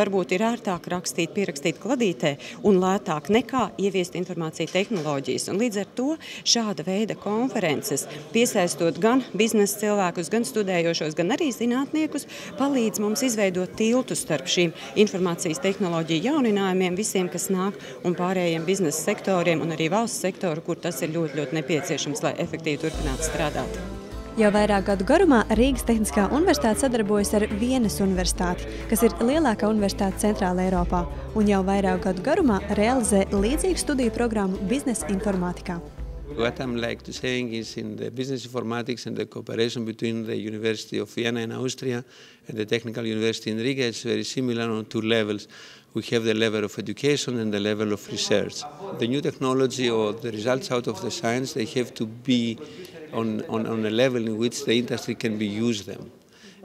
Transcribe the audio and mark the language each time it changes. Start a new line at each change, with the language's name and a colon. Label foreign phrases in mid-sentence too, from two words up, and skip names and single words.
Latvian: varbūt ir ērtāk pierakstīt kladītē un lētāk nekā ieviest informāciju tehnoloģijas, un līdz ar to šāda veida konferences, piesaistot gan biznesa cilvēkus, gan studējošos, gan arī zinātniekus, palīdz mums izveidot tiltu starp šīm informācijas tehnoloģiju jauninājumiem, visiem, kas nāk, un pārējiem biznesa sektoriem un arī valsts sektoru, kur tas ir ļoti, ļoti nepieciešams, lai efektīvi turpinātu strādāt. Jau vairāk gadu garumā Rīgas Tehniskā universitāte sadarbojas ar Vienas universitāti, kas ir lielākā universitāte Centrāla Eiropā, un jau vairāk gadu garumā realizē līdzīgu studiju programmu biznesa informātikā.
English: What I'm like to saying is in the business informatics and the cooperation between the University of Vienna in Austria and the Technical University in Riga is very similar on 2 levels. We have the level of education and the level of research. The new technology or the results out of the science, they have to be on a level in which the industry can be use them.